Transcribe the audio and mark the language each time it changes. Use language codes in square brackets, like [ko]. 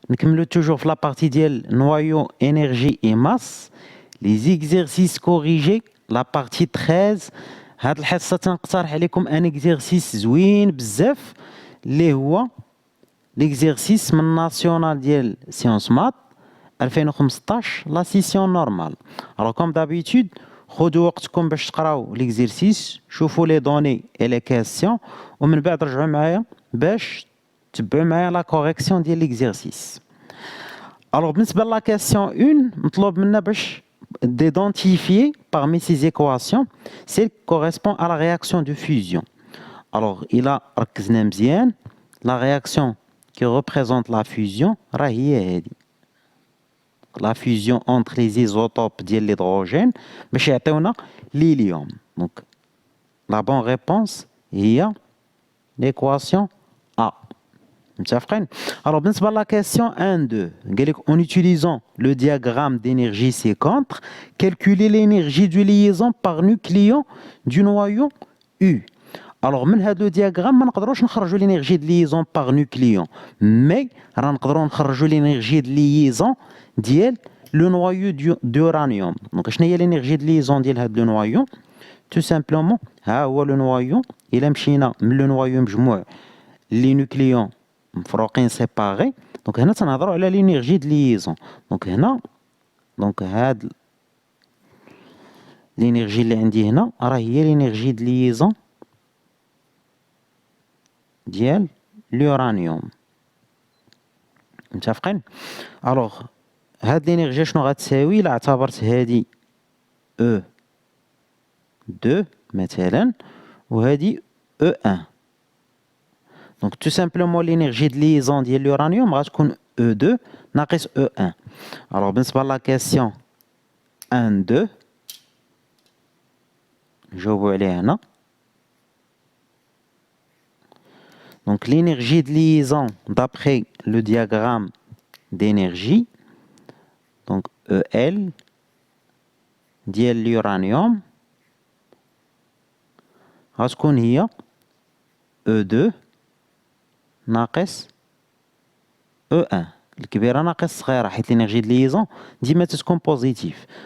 [fr] Nous toujours la partie de noyau, énergie et masse. Les exercices corrigés, la partie 13. [ar] هاد الحصة تنقترح عليكم ان exercice زوين بزاف اللي هو l'exercice من ناسيونال ديال سيونس مات 2015 لا سيسيون نورمال. [fr] Alors comme d'habitude [ar] خذوا وقتكم باش تقراو l'exercice، شوفوا لي دوني [fr] et les questions [ar] ومن بعد رجعوا معايا باش تبعوا معايا لا كوريكسيون ديال l'exercice. [fr] Alors بالنسبة لا question 1 [ar] مطلوب منا باش [fr] d'identifier parmi ces équations celle qui correspond à la réaction de fusion. Alors il a [ar] ركزنا مزيان [fr] la réaction qui représente la fusion [ar] راهي هي هذه. [fr] La fusion entre les isotopes de l'hydrogène [ar] باش يعطيونا [fr] l'hélium. Donc la bonne réponse هي l'équation A. Alors, بالنسبة à la question 1-2, en utilisant le diagramme d'énergie séquente, calculer l'énergie de liaison par nucléon du noyau U. Alors, من هذا le diagramme, [ar] ما نقدروش نخرجوا [fr] l'énergie de liaison par nucléon, mais [ar] راه نقدروا نخرجوا [fr] l'énergie de liaison ديال le noyau d'uranium. Donc, [ar] شنو هي [fr] l'énergie de liaison [ar] ديال هذا [fr] le noyau? Tout simplement, [ar] ها هو [fr] le noyau. [ar] إلا مشينا من le noyau مجموع [fr] les nucléons [ar] مفروقين سيباري، دونك هنا تنهضروا على لينيرجي د ليزون. دونك هنا هاد لينيرجي اللي عندي هنا راه هي لينيرجي د ليزون ديال اليورانيوم. متفقين؟ الوغ هاد لينيرجي شنو غتساوي الا اعتبرت هادي او 2 مثلا وهادي او 1. [fr] Donc tout simplement l'énergie de liaison de l'uranium va être E2 [ar] ناقص [fr] E1. [ar] Alors بالنسبة [fr] la question 1-2 [ar] نجاوبوا عليها هنا. [fr] Donc l'énergie de liaison d'après le diagramme d'énergie, donc EL ديال l'uranium غتكون هي E2 ناقص E1 [ar] الكبيرة ناقص الصغيرة، حيت لينيرجي د ليزون ديما تتكون بوزيتيف.